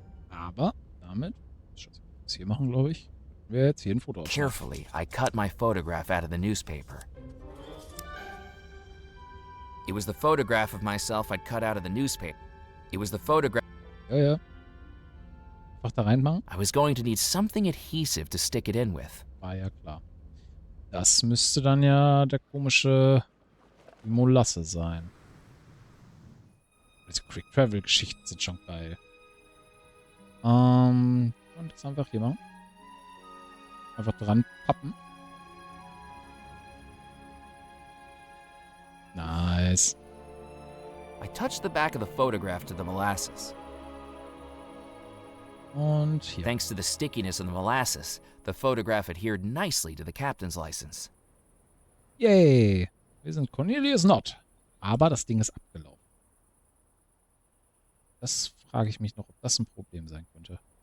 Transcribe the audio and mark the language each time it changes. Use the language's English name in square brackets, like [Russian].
[German] Aber damit, was hier machen, glaube ich, wir jetzt hier ein Foto ausmachen. [English] Carefully, I cut my photograph out of the newspaper. It was the photograph of myself I'd cut out of the newspaper. It was the photograph... [German] Ja. Einfach da reinmachen. [English] I was going to need something adhesive to stick it in with. [German] War ja klar. Das müsste dann ja der komische Molasse sein. Diese Quick-Travel-Geschichten sind schon geil. Und das einfach hier machen. Einfach dran pappen. [English] Nice. I touched the back of the photograph to the molasses. [German] Und hier. [English] Thanks to the stickiness of the molasses, the photograph adhered nicely to the captain's license. [German] Yay! Wir sind Cornelius Not. Aber das Ding ist abgelaufen. Das frage ich mich noch, ob das ein Problem sein könnte.